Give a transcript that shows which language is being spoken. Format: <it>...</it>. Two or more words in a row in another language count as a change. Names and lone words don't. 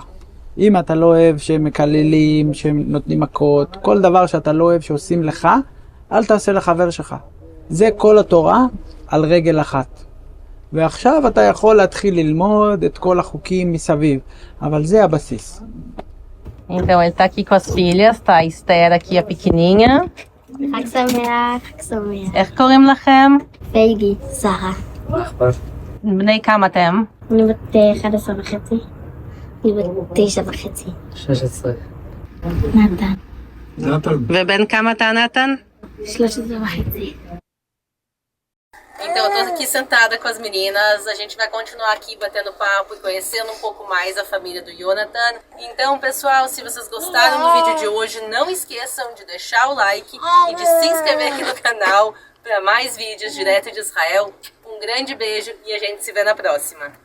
<he>אם אתה לא אוהב שהם מקללים, שהם נותנים מכות, כל דבר שאתה לא אוהב שעושים לך, אל תעשה לחבר שלך. זה כל התורה על רגל אחת. ועכשיו אתה יכול להתחיל ללמוד את כל החוקים מסביב, אבל זה הבסיס.</he> <pt>Então ele tá aqui com as filhas, tá a Esther aqui, a pequenininha.</pt> <he>חג שמח, חג שמח. איך קוראים לכם? פייגי, שרה. בני כמה אתם? אני בת 11 וחצי. אני בת 9 וחצי. 16. נתן. ובן כמה אתה, נתן? 13 וחצי.</he> <pt>Então eu tô aqui sentada com as meninas, a gente vai continuar aqui batendo papo e conhecendo um pouco mais a família do Jonathan. Então, pessoal, se vocês gostaram do vídeo de hoje, não esqueçam de deixar o like e de se inscrever aqui no canal para mais vídeos direto de Israel. Um grande beijo e a gente se vê na próxima.</pt>